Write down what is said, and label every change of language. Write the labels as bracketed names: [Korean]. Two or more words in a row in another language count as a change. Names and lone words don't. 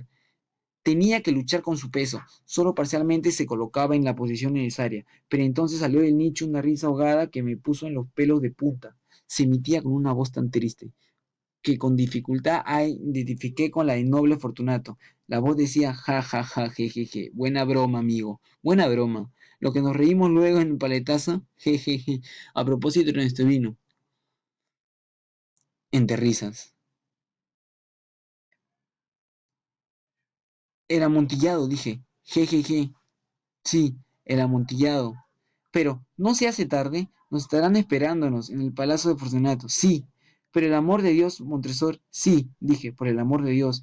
[Spanish] Tenía que luchar con su peso. Solo parcialmente se colocaba en la posición necesaria, pero entonces salió del nicho una risa ahogada que me puso en los pelos de punta. Se emitía con una voz tan triste que con dificultad identifiqué con la de noble Fortunato. La voz decía ja, ja, ja, je, je, je. Buena broma, amigo. Buena broma. Lo que nos reímos luego en el paletazo, je, je, je. A propósito de nuestro vino. Entre risas. El amontillado, dije. Je, je, je. Sí, el amontillado. Pero, ¿no se hace tarde? Nos estarán esperándonos en el palacio de Fortunato. Sí, pero el amor de Dios, Montresor, sí, dije, por el amor de Dios.